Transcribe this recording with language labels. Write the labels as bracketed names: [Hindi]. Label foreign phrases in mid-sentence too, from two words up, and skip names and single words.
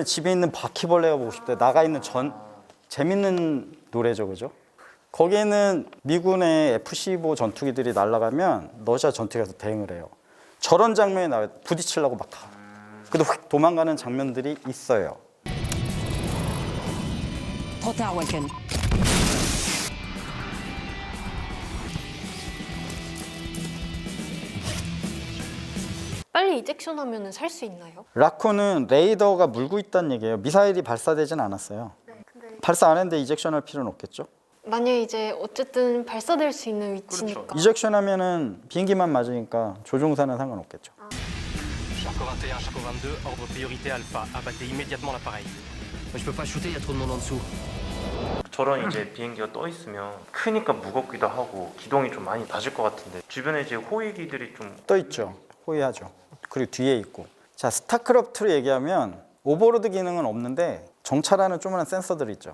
[Korean] 집에 있는 바퀴벌레가 보고 싶대. 나가 있는 재밌는 노래죠, 그죠? 거기에는 미군의 F-15 전투기들이 날아가면 러시아 전투기가 대응을 해요. 저런 장면이 나와요. 부딪히려고 막 가. 근데 확 도망가는 장면들이 있어요. [French] Trop tard, Walken. [Korean] 빨리 이젝션 하면 살 수 있나요? 라코는 레이더가 물고 있다는 얘기예요. 미사일이 발사되진 않았어요. 발사 안 했는데 이젝션 할 필요는 없겠죠? 만약에 이제 어쨌든 발사될 수 있는 위치니까. 이젝션 하면은 비행기만 맞으니까 조종사는 상관없겠죠. [French] Charcot 21, Charcot 22, ordre priorité alpha. Abattez immédiatement l'appareil. Je peux pas shooter, y a trop de monde en dessous. [Korean] 저런 이제 비행기가 떠 있으면 크니까 무겁기도 하고 기동이 좀 많이 낮을 것 같은데 주변에 이제 호위기들이 좀 떠 있죠. 호위하죠. 그리고 뒤에 있고. 자, 스타크래프트로 얘기하면 오버로드 기능은 없는데 정찰하는 조그마한 센서들이 있죠.